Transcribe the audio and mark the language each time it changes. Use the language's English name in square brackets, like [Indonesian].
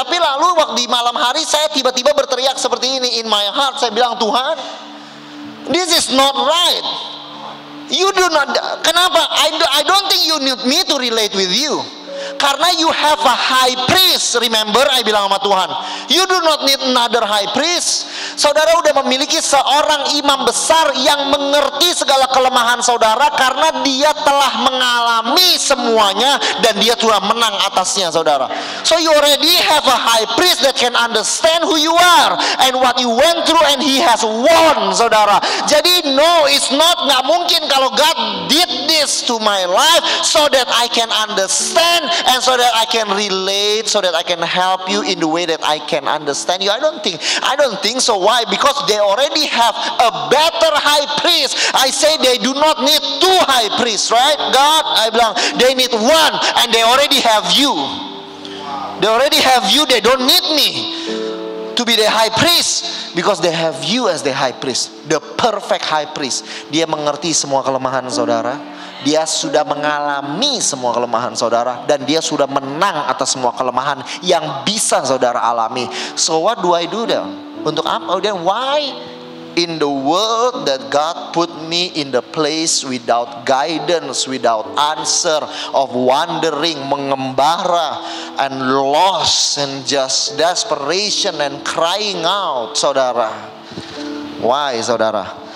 [Indonesian] Tapi lalu waktu di malam hari saya tiba-tiba berteriak seperti ini [English] in my heart. [Indonesian] Saya bilang, Tuhan, [English] this is not right. You do not. Kenapa? I don't think you need me to relate with you. [Indonesian] Karena [English] you have a high priest. Remember, I bilang sama Tuhan, you do not need another high priest. [Indonesian] Saudara udah memiliki seorang imam besar yang mengerti segala kelemahan saudara, karena dia telah mengalami semuanya dan dia sudah menang atasnya, saudara. [English] So you already have a high priest that can understand who you are and what you went through, and he has won, saudara. Jadi no, it's not, [Indonesian] nggak mungkin kalau [English] God did this to my life so that I can understand and so that I can relate, so that I can help you in the way that I can understand you. I don't think so. Why? Because they already have a better high priest. I say they do not need two high priests, right? God, I bilang, they need one, and they already have you. They already have you. They don't need me to be the high priest, because they have you as the high priest, the perfect high priest. [Indonesian] Dia mengerti semua kelemahan saudara. Dia sudah mengalami semua kelemahan saudara, dan dia sudah menang atas semua kelemahan yang bisa saudara alami. [English] So what do I do then? [Indonesian] Untuk apa? [English] Dan why in the world that God put me in the place without guidance, without answer, of wandering, [Indonesian] mengembara, [English] and lost, and just desperation and crying out, saudara? Why, saudara?